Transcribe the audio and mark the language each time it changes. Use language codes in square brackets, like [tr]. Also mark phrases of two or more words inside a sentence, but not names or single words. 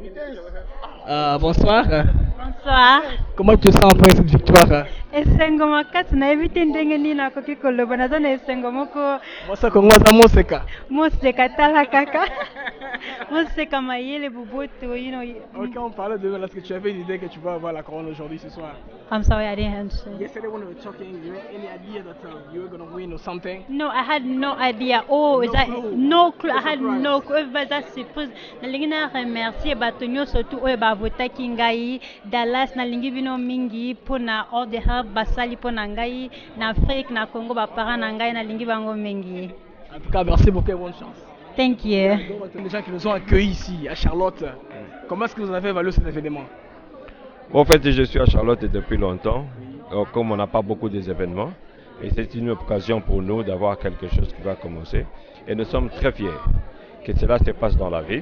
[fr] Bonsoir. Bonsoir. Comment tu te sens après cette victoire? [ln] Esengo makasi na ebite ndenge nini nakoki koloba naza na esengo moko Moseka. moseka tala kaka moseka mayele bubutu [en] you know. [fr] Ok, on parlait de est-ce que tu avais une idée que tu vas avoir la couronne aujourd'hui ce soir? [en] I'm sorry, I didn't answer. Yesterday when we were talking, you had any idea that you were going to win or something? No, I had no idea. Oh, No is that clue. no clue? I had Surprise. no clue. Everybody that's surprise. [ln] Nalingi na remercier bato nyonso tu oyo bavotaki ngai Dallas nalingi bino mingi pona [en] all the help [ln] basali pona ngai na Afrique na Congo bapara na ngai nalingi bango mingi. [fr] En tout cas, merci beaucoup et bonne chance. [en] Thank you. [fr] Les gens qui nous ont accueillis ici à Charlotte, comment est-ce que vous avez évalué cet événement? En fait, je suis à Charlotte depuis longtemps, comme on n'a pas beaucoup d'événements, et c'est une occasion pour nous d'avoir quelque chose qui va commencer. Et nous sommes très fiers que cela se passe dans la ville.